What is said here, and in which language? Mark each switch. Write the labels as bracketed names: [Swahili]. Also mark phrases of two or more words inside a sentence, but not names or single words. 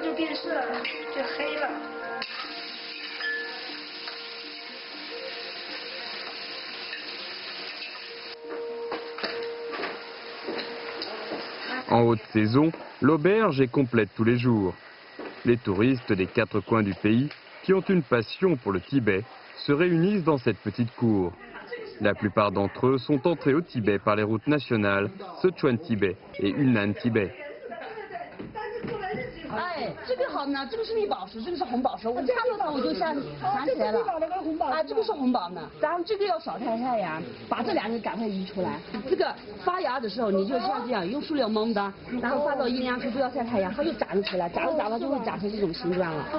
[Chinese] 近视了，就黑了。 [French] En haute saison, l'auberge est complète tous les jours. Les touristes des 4 coins du pays, qui ont une passion pour le Tibet, se réunissent dans cette petite cour. La plupart d'entre eux sont entrés au Tibet par les routes nationales Sichuan-Tibet et Yunnan-Tibet. [Chinese] 哎，这个好呢，这个是绿宝石，这个是红宝石。我看到它我就想起来了。啊，这个是红宝呢，然后这个要少晒太阳，把这两个赶快移出来。这个发芽的时候，你就像这样用塑料蒙的，然后放到阴凉处，不要晒太阳，它就长得出来，长着就会长成这种形状了。